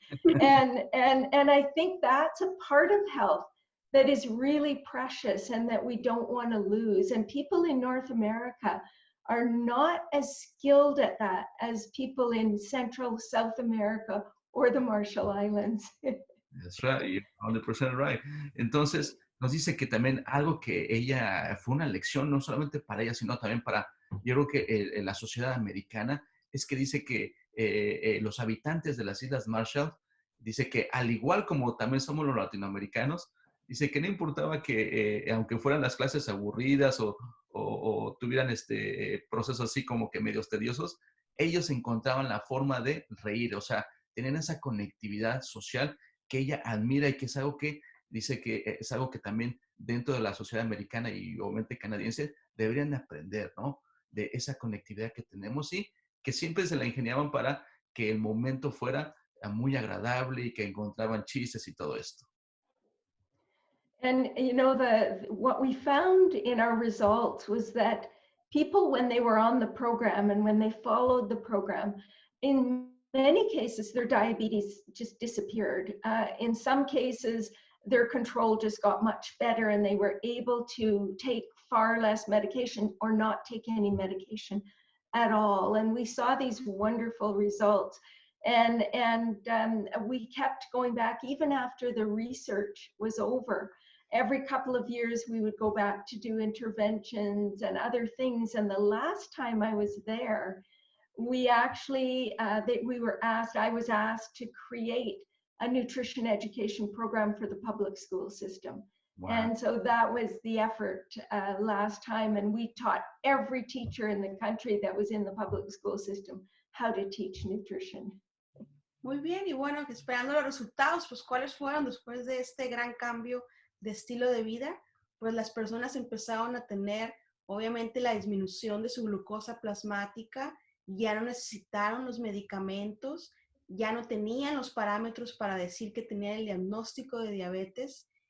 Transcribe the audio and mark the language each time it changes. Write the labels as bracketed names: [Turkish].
[English] And I think that's a part of health that is really precious and that we don't want to lose. And people in North America are not as skilled at that as people in Central, South America, or the Marshall Islands. That's right, you're 100% right. [Spanish] Entonces, nos dice que también algo que ella, fue una lección, no solamente para ella, sino también para, yo creo que la sociedad americana, es que dice que los habitantes de las Islas Marshall, dice que al igual como también somos los latinoamericanos, dice que no importaba que, aunque fueran las clases aburridas o tuvieran procesos así como que medios tediosos, ellos encontraban la forma de reír, o sea, tenían esa conectividad social que ella admira y que es algo que dice que es algo que también dentro de la sociedad americana y obviamente canadiense deberían de aprender, ¿no? De esa conectividad que tenemos y que siempre se la ingeniaban para que el momento fuera muy agradable y que encontraban chistes y todo esto. [English] And you know, what we found in our results was that people, when they were on the program and when they followed the program, in many cases, their diabetes just disappeared. In some cases, their control just got much better and they were able to take far less medication or not take any medication at all. And we saw these wonderful results. And we kept going back even after the research was over. Every couple of years, we would go back to do interventions and other things. And the last time I was there, we actually, I was asked to create a nutrition education program for the public school system. Wow. And so that was the effort last time. And we taught every teacher in the country that was in the public school system how to teach nutrition. [Spanish] Muy bien, y bueno, esperando los resultados, pues ¿cuáles fueron después de este gran cambio de estilo de vida? Pues las personas empezaron a tener, obviamente, la disminución de su glucosa plasmática, ya no necesitaron los medicamentos, ya no tenían los parámetros para decir que tenían el diagnóstico de diabetes,